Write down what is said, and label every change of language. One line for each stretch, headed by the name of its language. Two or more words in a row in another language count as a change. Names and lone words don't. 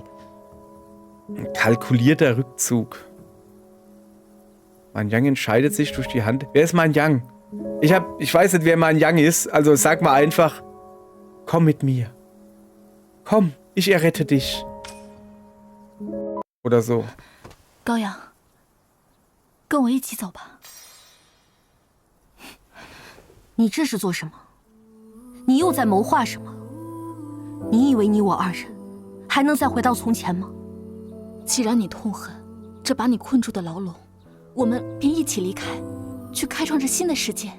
German: Ein kalkulierter Rückzug. Mein Yang entscheidet sich durch die Hand. Wer ist mein Yang? Ich weiß nicht, wer mein Yang ist. Also sag mal einfach, komm mit mir. Komm, ich errette dich. Oder so.
Chinese: 高阳，跟我一起走吧。你这是做什么？你又在谋划什么？你以为你我二人还能再回到从前吗？既然你痛恨这把你困住的牢笼，我们便一起离开，去开创这新的世界。